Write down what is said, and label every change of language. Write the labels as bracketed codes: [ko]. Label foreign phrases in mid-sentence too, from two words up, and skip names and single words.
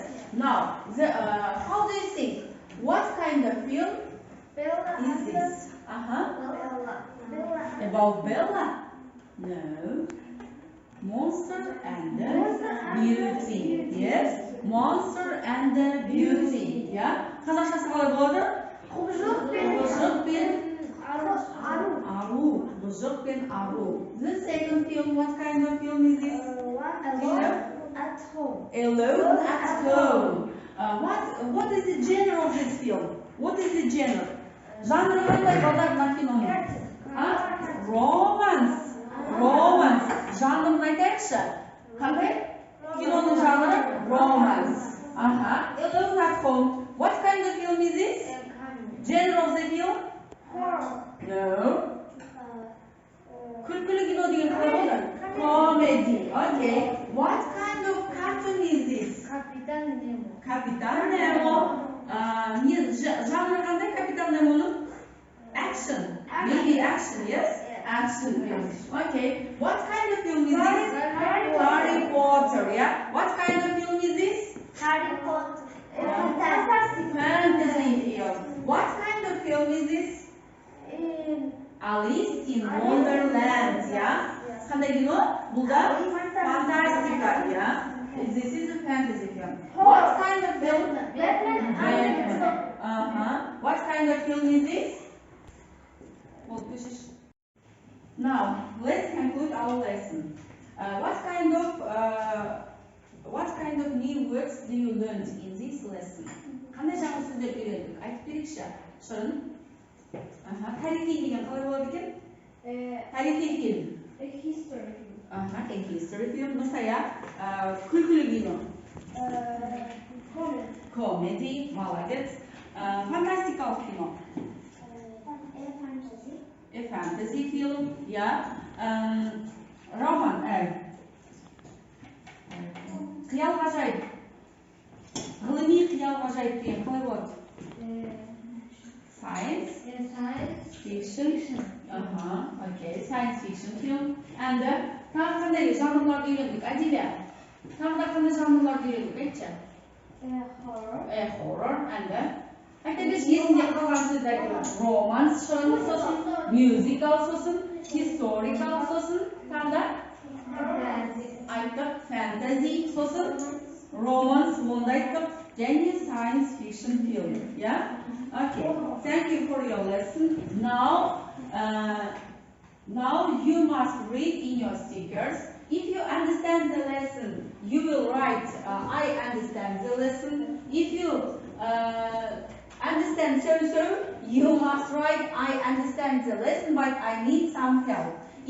[en] Now, how do you think? What kind of film is this? About Bella? No. Monster and the Beauty. Yes. Monster and the Beauty. Yeah. [kk] Қазақшасы қалай болады? Құбыжық пен ару. Құбыжық пен ару. [en] The second film, what kind of film is this? Alone at home. Alone at home. What is the genre of this film? What is the genre? [kk] Жанры қандай балдар мына киноның? Romance. Жанрын айтайықшы. Қандай? Киноның жанры [en] romance. Alone at home. What kind of film is this? Genre of the film? No. [kk] Күлкілі кино деген қалай болады? [en] Comedy. Okay. What kind of cartoon is this? [kk] Капитан Немо. Капитан Немо. Жанры қандай Капитан Немоның? [en] Action. Maybe action, yes? Action film. Okay. What kind of film is this? Harry Potter, yeah? What kind of film is this? Harry Potter. Fantasy film. What kind of film is this? Alice in Wonderland, yeah? [kk] Қандай кино? Бұл да фантастика, [en] yeah? This is a fantasy film. What kind of film? Batman. What kind of film is this? Now, let's conclude our lesson. What kind of new words do you learn in this lesson? [kk] Қандай жаңа сөздер үйрендік? Айтып берейікші. Шырын. Тарихи деген қалай болады екен? Тарихи фильм. [en] A history film. A history film. [kk] Нұрсая, күлкілі кино. [en] Comedy, молодец. [kk] Фантастикалық кино. [en] A fantasy film, yeah. [kk] Роман, қиял ғажайып. Ғылыми қиял ғажайып деген қалай болады? [en] Science fiction. Okay, science fiction film. [kk] And тағы қандай жанрларды үйрендік? Әдебиет. Тағы да қандай жанрларды үйрендік? Айтшы. Horror. And Айтабеш есінде қалған сөзді айтып. Romance сосын, musical сосын, historical сосын, тағы да айттық fantasy сосын, romance онда айттық, және [en] science fiction film. Yeah? Okay. Thank you for your lesson. Now you must read in your stickers. If you understand the lesson, you will write I understand the lesson. If you understand so, you must write I understand the lesson, but I need some help.